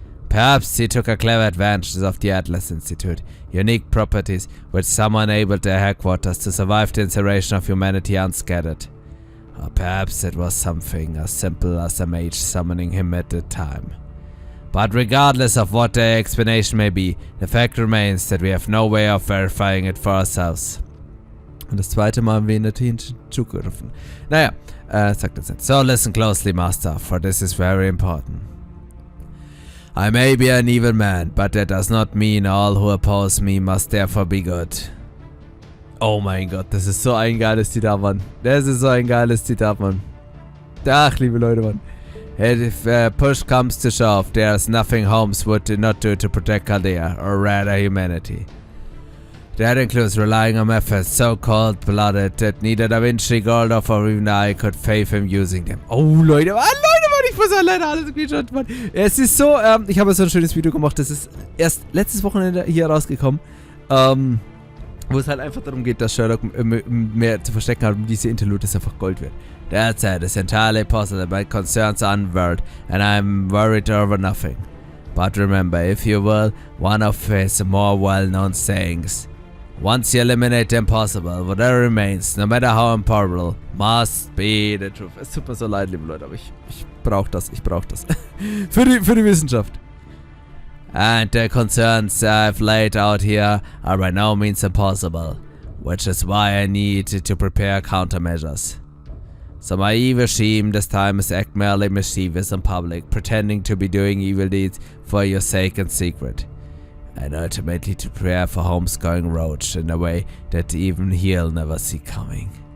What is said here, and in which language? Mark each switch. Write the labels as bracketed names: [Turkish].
[English] Perhaps he took a clever advantage of the Atlas Institute, unique properties which someone enabled their headquarters to survive the incineration of humanity unscattered. Or perhaps it was something as simple as a mage summoning him at the time. But regardless of what the explanation may be, the fact remains that we have no way of verifying it for ourselves. [German] Und das zweite Mal haben wir ihn natürlich zugerufen. Naja, sagt das jetzt. [English] So listen closely, Master, for this is very important. I may be an evil man, but that does not mean all who oppose me must therefore be good. [German] Oh mein Gott, das ist so ein geiles Zitat, Mann. Das ist so ein geiles Zitat, Mann. Ach, liebe Leute, Mann. [English] If push comes to shove, there's nothing Holmes would not do to protect Chaldea, or rather humanity. That includes relying on methods so cold-blooded that neither Da Vinci, Goredofl or even I could faith him using them. [German] Oh, Leute, Mann, ich muss ja leider alles screenshotten, Mann. Es ist so, ich habe so ein schönes Video gemacht, das ist erst letztes Wochenende hier rausgekommen, wo es halt einfach darum geht, dass Sherlock mehr zu verstecken hat und diese Interlude, das einfach Gold wird. [English] That said, it's entirely possible my concerns are unveiled, and I'm worried over nothing. But remember, if you will, one of his more well-known sayings, Once you eliminate the impossible, whatever remains, no matter how improbable, must be the truth. [German] Es tut mir so leid, liebe Leute, aber ich brauch das. für die Wissenschaft. [English] And the concerns I've laid out here are by no means impossible, which is why I need to prepare countermeasures. So my evil scheme this time is act merely mischievous in public, pretending to be doing evil deeds for your sake in secret, and ultimately to prepare for Holmes going roach in a way that even he'll never see coming.